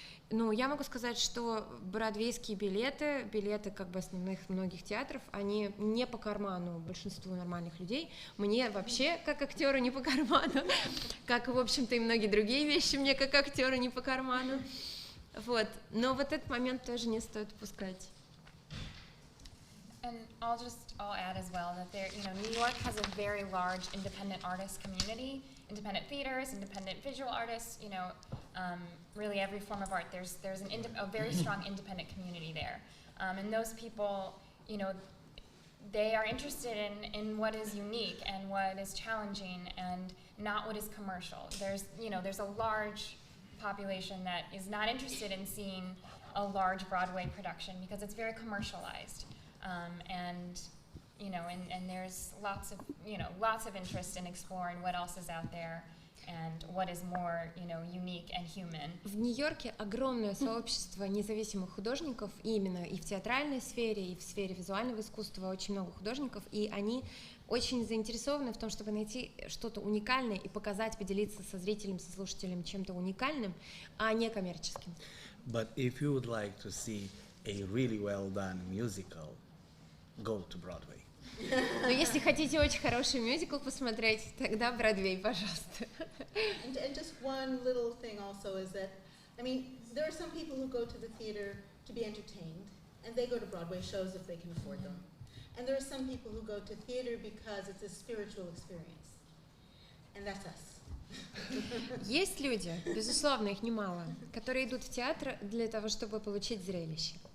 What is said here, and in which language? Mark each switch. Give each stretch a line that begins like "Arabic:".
Russian: Ну, я могу сказать, что бродвейские билеты как бы основных многих театров, они не по карману большинству нормальных людей. Мне вообще, как актеру, не по карману, как, в общем-то, и многие другие вещи мне, как актеру, не по карману. Вот. Но вот этот момент тоже не стоит упускать.
English: And I'll add as well that New York has a very large independent artist community, independent theaters, independent visual artists, you know, really every form of art. There's a very strong independent community there. And those people, you know, they are interested in what is unique and what is challenging and not what is commercial. There's a large population that is not interested in seeing a large Broadway production because it's very commercialized. And there's lots of interest in exploring what else is out there and what is more, unique and human.
Russian: В Нью-Йорке огромное сообщество независимых художников, именно и в театральной сфере, и в сфере визуального искусства очень много художников, и они очень заинтересованы в том, чтобы найти что-то уникальное и показать, поделиться со зрителем, со слушателем чем-то уникальным, а не коммерческим.
English: But if you would like to see a really well done musical, go to Broadway.
Russian: Но если хотите очень хороший мюзикл посмотреть, тогда Бродвей, пожалуйста.
English: And just one little thing also is that, I mean, there are some people who go to the theater to be entertained, and they go to Broadway shows if they can afford them. And there are some people who go to theater because it's a spiritual experience. And that's us.
Russian: Есть люди, безусловно, их немало, которые идут в театр для того, чтобы получить зрелище.